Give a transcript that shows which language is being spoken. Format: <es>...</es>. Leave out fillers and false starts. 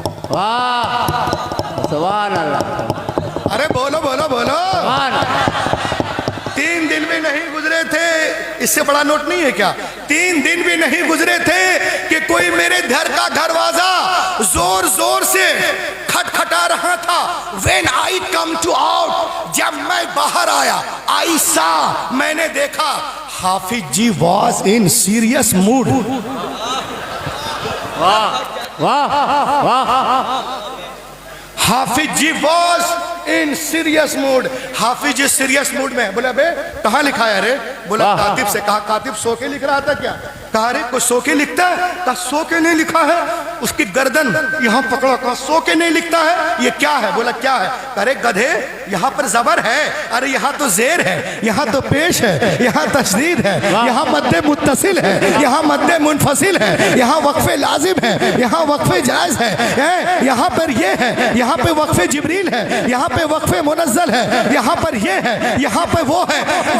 <hi>वाह सुभान अल्लाह। अरे बोलो बोलो बोलो। 3 दिन भी नहीं गुजरे थे, इससे बड़ा नोट नहीं है क्या। 3 दिन भी नहीं गुजरे थे कि कोई मेरे घर का दरवाजा जोर जोर से खटखटा रहा था।</hi> <en>When I come to out,</en> <hi>जब मैं बाहर आया,</hi> <en>I saw,</en> <hi>मैंने देखा,</hi> <en>Hafiz ji was in serious mood।</en> <hi>वाह वाह।</hi> <en>Hafiz ji was in serious mood।</en> <hi>Hafiz ji serious mood में। बोला बे कहाँ लिखा है रे। बोला कातिब से। कहा कातिब सो के लिख रहा था क्या। कहा अरे कोई सो के लिखता है। कहा सो के नहीं लिखा है। उसकी गर्दन यहाँ पकड़ा। कहा सो के नहीं लिखता है, ये क्या है। बोला क्या है। अरे गधे यहाँ पर जबर है, अरे यहाँ तो जेर है, यहाँ तो पेश है, यहाँ तशदीद है, यहाँ मद्दे मुत्तसिल है, यहाँ मद्दे मुनफसिल है, यहाँ वक्फे लाजिम है, यहाँ वक्फे जायज है, यहाँ पर ये है, यहाँ पे वक्फे जिब्रील है, यहाँ पे वक्फे मुनज़्ज़ल है, यहाँ पर ये है, यहाँ पे वो है।</hi>